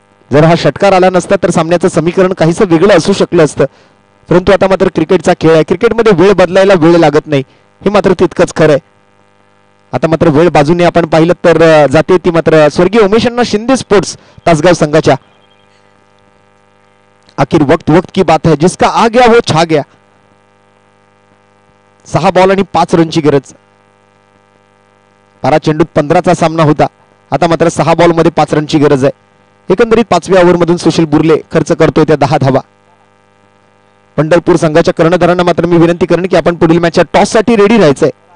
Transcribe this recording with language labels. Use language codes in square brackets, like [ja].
[mr] जर हा षटकार आला नसता तर सामन्याचं समीकरण काहीसं वेगळं असू शकलं असतं, परंतु आता मात्र क्रिकेटचा खेळ आहे. क्रिकेटमध्ये वेळ बदलायला वेळ लागत नाही, हे मात्र तितकंच खरं आहे. आता मात्र वेळ बाजूने आपण पाहिलं तर जाते ती मात्र स्वर्गीय उमेशअण्णा शिंदे स्पोर्ट्स तासगाव संघाच्या. [hi] आखिर वक्त की बात है, जिसका आ गया वो छा गया. [mr] 6 बॉल आणि 5 रनची गरज. 12 चेंडूत 15चा सामना होता, आता मात्र 6 बॉल मध्ये 5 रनची गरज आहे. एकंदरीत 5व्या ओव्हरमधून सुशील बुर्ले खर्च करतोय त्या 10 धावा. पंढरपूर संघाच्या कर्णधारांना मात्र मी विनंती करेन की आपण पुढील मॅचच्या टॉस साठी रेडी राहायचंय.